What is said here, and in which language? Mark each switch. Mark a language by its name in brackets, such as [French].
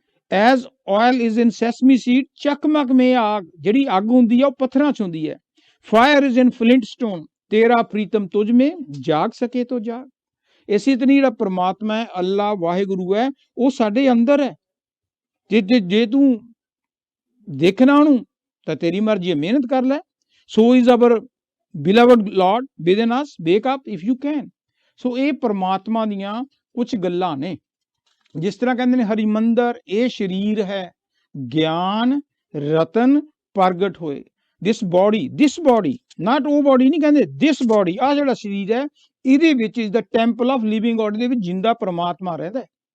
[English] As oil is in sesame seed, [Hindi] ਚਕਮਕ ਮੇ ਆਗ, [Punjabi] ਜਿਹੜੀ ਅੱਗ ਹੁੰਦੀ ਹੈ ਉਹ ਪੱਥਰਾਂ 'ਚ ਹੁੰਦੀ ਹੈ। [English] Fire is in flint stone, [Hindi] ਤੇਰਾ ਪ੍ਰੀਤਮ ਤੁਝ ਮੇ ਜਾਗ ਸਕੇ ਤੋ ਜਾਗ। [Punjabi] ਇਸੇ ਤਰ੍ਹਾਂ ਜਿਹੜਾ ਪਰਮਾਤਮਾ ਹੈ, ਅੱਲਾ ਵਾਹਿਗੁਰੂ ਹੈ, ਉਹ ਸਾਡੇ ਅੰਦਰ ਹੈ। ਜੇ ਤੂੰ ਦੇਖਣਾ ਉਹਨੂੰ, ਤਾਂ ਤੇਰੀ ਮਰਜ਼ੀ ਹੈ, ਮਿਹਨਤ ਕਰ ਲੈ। [English] So is our beloved Lord within us, wake up if you can। [Punjabi] ਸੋ ਇਹ ਪਰਮਾਤਮਾ ਦੀਆਂ ਕੁਝ ਗੱਲਾਂ ਨੇ। ਜਿਸ ਤਰ੍ਹਾਂ ਕਹਿੰਦੇ ਨੇ ਹਰਿਮੰਦਰ ਇਹ ਸਰੀਰ ਹੈ, ਗਿਆਨ ਰਤਨ ਪ੍ਰਗਟ ਹੋਏ। ਦਿਸ ਬੋਡੀ ਨਾਟ ਉਹ ਬੋਡੀ ਨਹੀਂ ਕਹਿੰਦੇ, ਦਿਸ ਬੋਡੀ, ਆਹ ਜਿਹੜਾ ਸਰੀਰ ਹੈ, ਇਹਦੇ ਵਿੱਚ [English] is the temple of living God, [Punjabi] ਦੇ ਵਿੱਚ ਜਿੰਦਾ ਪਰਮਾਤਮਾ ਰਹਿੰਦਾ ਹੈ।